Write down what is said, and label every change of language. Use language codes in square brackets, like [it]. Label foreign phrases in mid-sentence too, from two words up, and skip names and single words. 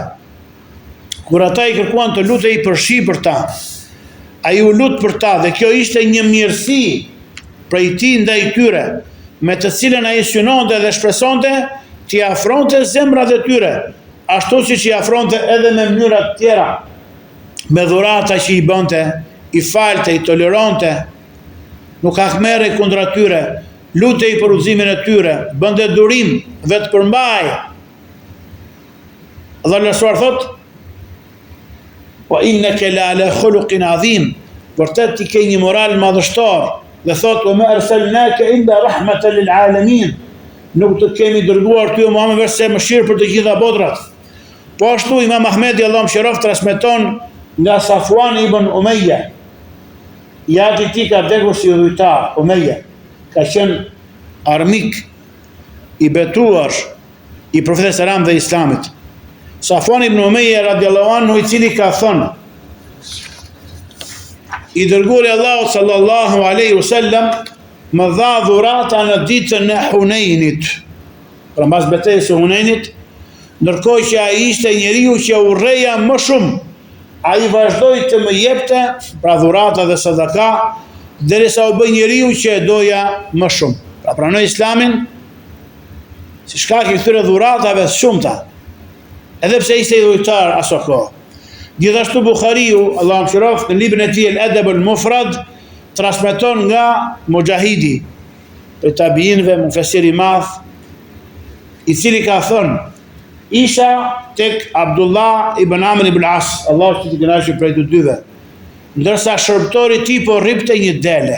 [sq] Kur ata i kërkuan të lutej për shi për ta, ai u lut për ta dhe kjo ishte një mirësi prej tij ndaj tyre, me të cilën ai synonte dhe shpresonte t'i afronte zemrat e tyre, ashtu siç i afronte edhe me mënyra të tjera, me dhurata që i bënte, i falte, i toleronte, nuk akmerrej kundra tyre, lutej për udhëzimin e tyre, bënte durim dhe të përmbaj. Allah lëshuar thot: [ar] وإنك لعلى خلق عظيم, [sq] vërtet ti ke një moral madhështor, dhe thot: [ar] وما أرسلناك إلا رحمة للعالمين, [sq] nuk të kemi dërguar ty o Muhammed vetëm mëshirë për të gjitha botrat. Po ashtu Imam Ahmedi, Allah mëshiroft, transmeton nga Safwan ibn Umayya, jati ti ka vdekur si udhëtar. Umayya ka qenë armik i betuar i profetit sallam dhe Islamit. Safwan ibn Umayya [ar] رضي الله عنه, [sq] i cili ka thënë, i dërguari Allahu [ar] صلى الله عليه وسلم [sq] më dha dhurata në ditën e Hunenit, pra mbas betejës së Hunenit, ndërkohë që ai ishte njeriu që urreja më shumë, ai vazhdoi të më jepte pra dhurata dhe sadaka, derisa u bë njeriu që e doja më shumë. Pra pranoi Islamin si shkak i këtyre dhuratave të shumta, edhe pse ishte i dhujtar aso kohë. Gjithashtu Bukhariu, Allahu mëshiroft, në librin e tij El-Adab al-Mufrad, transmeton nga Mujahidi, për tabiinëve, mufesir i madh, i cili ka thënë, isha tek Abdullah ibn Amr ibn As, Allahu që të kënaqë prej të dyve, ndërsa shërbëtori i tij po rripte një dele.